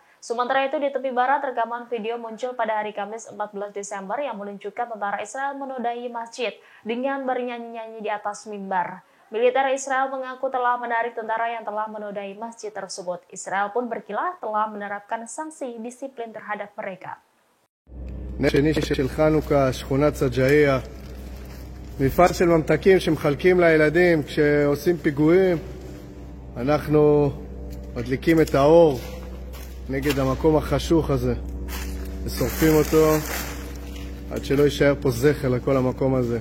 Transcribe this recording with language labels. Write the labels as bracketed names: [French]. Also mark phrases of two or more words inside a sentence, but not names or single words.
[Indonesian] Sementara itu di tepi barat rekaman video muncul pada hari Kamis 14 Desember yang menunjukkan tentara Israel menodai masjid dengan bernyanyi-nyanyi di atas mimbar. Militer Israel mengaku telah menarik tentara yang telah menodai masjid tersebut. Israel pun berkilah telah menerapkan sanksi disiplin terhadap mereka. [Hebrew] שני של חנוכה, שכונת סג'איה, מפעל של ממתקים שמחלקים לילדים כשעושים פיגועים. אנחנו מדליקים את האור נגד המקום החשוך הזה ושורפים אותו עד שלא יישאר פה זכר לכל המקום הזה.